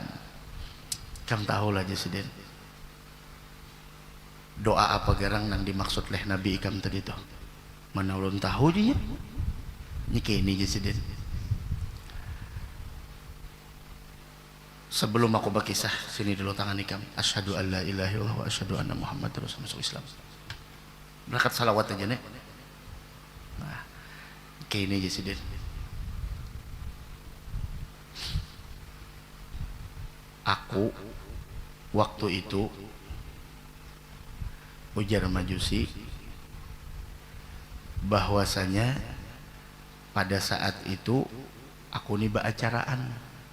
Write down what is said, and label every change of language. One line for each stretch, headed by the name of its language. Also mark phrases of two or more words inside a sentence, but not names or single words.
Banjar: Kamu tahu lah Jasidin, doa apa garang nang dimaksud leh Nabi ikam tadi tuh, mana ulun tahu dia nyike ini Jasidin. Sebelum aku berkisah, sini dulu tangan ikam.
Arabic: أشهد أن لا إله إلا الله وأشهد أن محمدا رسول الله,
Banjar: masuk Islam. Berangkat salawat aja nek. Nah, kayak ini aja sih. Aku waktu itu ujar majusi bahwasanya pada saat itu aku nih beracaraan.